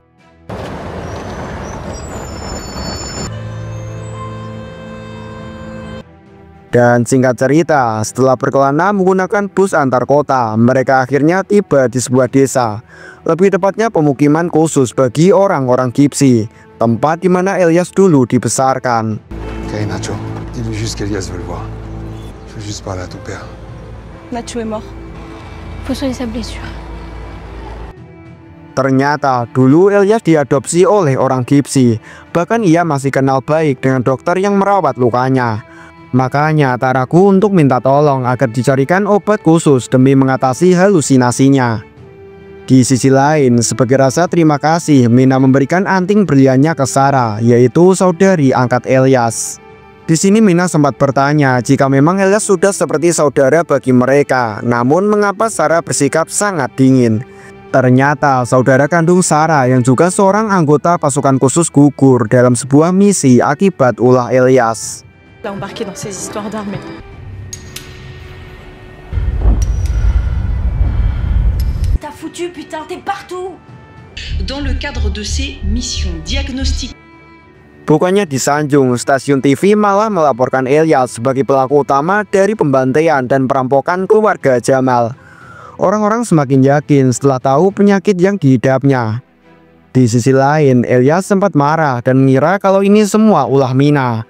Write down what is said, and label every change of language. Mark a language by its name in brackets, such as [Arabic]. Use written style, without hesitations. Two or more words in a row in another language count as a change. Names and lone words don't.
[Indonesian] Dan singkat cerita, setelah berkelana menggunakan bus antar kota, mereka akhirnya tiba di sebuah desa. Lebih tepatnya pemukiman khusus bagi orang-orang Gypsy, tempat di mana Elyas dulu dibesarkan. [French] Ok, Nacho. Dis-lui juste qu'Elias veut le voir. Je veux juste parler à ton père. Nacho est mort. Faut soigner sa blessure. [Indonesian] Ternyata dulu Elyas diadopsi oleh orang Gypsy. Bahkan ia masih kenal baik dengan dokter yang merawat lukanya. Makanya tak ragu untuk minta tolong agar dicarikan obat khusus demi mengatasi halusinasinya. Di sisi lain, sebagai rasa terima kasih, Mina memberikan anting berliannya ke Sarah, yaitu saudari angkat Elyas. Di sini Mina sempat bertanya jika memang Elyas sudah seperti saudara bagi mereka, namun mengapa Sarah bersikap sangat dingin. Ternyata saudara kandung Sarah yang juga seorang anggota pasukan khusus gugur dalam sebuah misi akibat ulah Elyas. [French] L'a embarqué dans ces histoires d'armée. foutu, putain, t'es partout. Dans le cadre de ces missions diagnostiques. [Indonesian] Bukannya disanjung, stasiun TV malah melaporkan Elyas sebagai pelaku utama dari pembantaian dan perampokan keluarga Jamal. Orang-orang semakin yakin setelah tahu penyakit yang diidapnya. Di sisi lain, Elyas sempat marah dan mengira kalau ini semua ulah Mina.